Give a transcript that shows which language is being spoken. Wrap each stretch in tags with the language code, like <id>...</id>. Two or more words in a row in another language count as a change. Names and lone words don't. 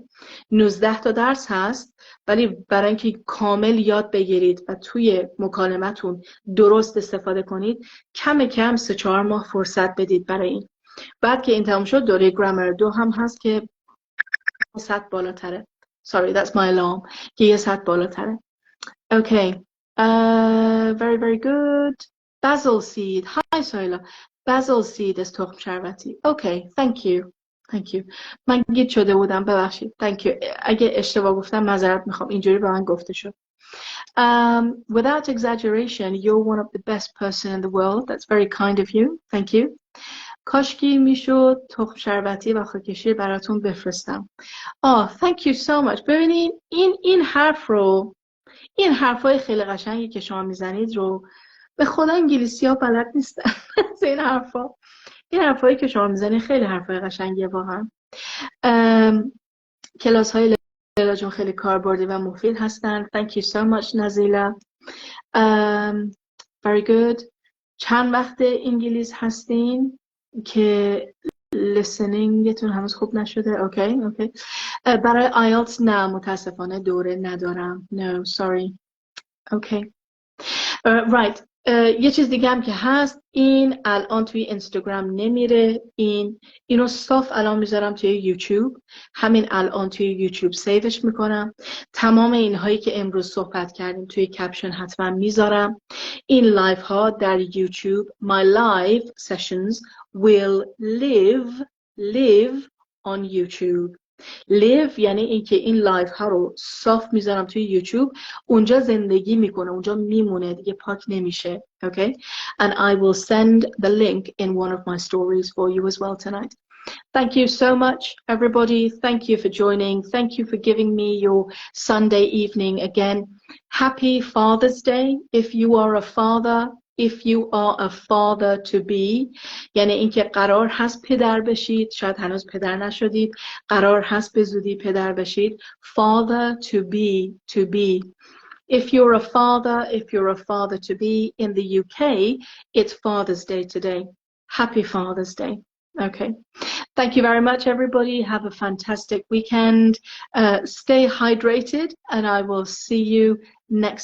<fa>19 تا درس هست، ولی برای اینکه کامل یاد بگیرید و توی مکالمتون درست استفاده کنید، کم کم 3-4 ماه فرصت بدید برای این. بعد که این تموم شد، دوره گرامر 2 هم هست که 100 بالاتره.</fa> <en>Sorry, that's my alarm.</en> <fa>که یه 100 بالاتره.</fa> <en>Okay. Very, very good. Basil seed. Hi, Soila. Basil seed is</en> <fa>تخم شربتی.</fa> <en>Okay, thank you. Thank you.</en> <fa>من گیج شده بودم ببخشید.</fa> <en>Thank you.</en> <fa>اگه اشتباه گفتم معذرت میخوام. اینجوری به من گفته شد.</fa> <en>Without exaggeration, you're one of the best person in the world. That's very kind of you. Thank you.</en> <fa>کاشکی میشد تخم شربتی و خاکشیر براتون بفرستم.</fa> <en>Thank you so much.</en> <fa>ببینید این حرف رو، این حرفای خیلی قشنگی که شما میزنید رو به خدا انگلیسی ها بلد نیستن. این حرفایی که شما میزنید خیلی حرفای قشنگیه واقعا. کلاس های لیلا جون خیلی کاربردی و مفید هستن.</fa> <en>Thank you so much نزیلا. Very good.</en> <fa>چند وقت انگلیس هستین که listeningتون هنوز خوب نشده؟ اوکی. برای IELTS نه متاسفانه دوره ندارم.</fa> <en>No, sorry. اوکی. Right.</en> <fa>یه چیز دیگه هم که هست، این الان توی اینستاگرام نمیره، اینو صاف الان میذارم توی یوتیوب، همین الان توی یوتیوب سیوش میکنم. تمام اینهایی که امروز صحبت کردیم توی کپشن حتما میذارم. این لایف ها در یوتیوب،</fa> <en>my live sessions will live on YouTube.</en> <fa>live یعنی اینکه این لایف ها رو صاف میذارم توی یوتیوب، اونجا زندگی میکنه، اونجا میمونه، دیگه پاک نمیشه.</fa> <en>Okay? And I will send the link in one of my stories for you as well tonight. Thank you so much, everybody. Thank you for joining. Thank you for giving me your Sunday evening again. Happy Father's Day if you are a father. If you are a father to be،</en> <fa>یعنی اینکه قرار هست پدر بشید، شاید هنوز پدر نشدید، قرار هست به زودی پدر بشید.</fa> <en>Father to be. If you're a father to be in the UK, it's Father's Day today. Happy Father's Day. Okay. Thank you very much, everybody. Have a fantastic weekend. Stay hydrated, and I will see you next Sunday.</en>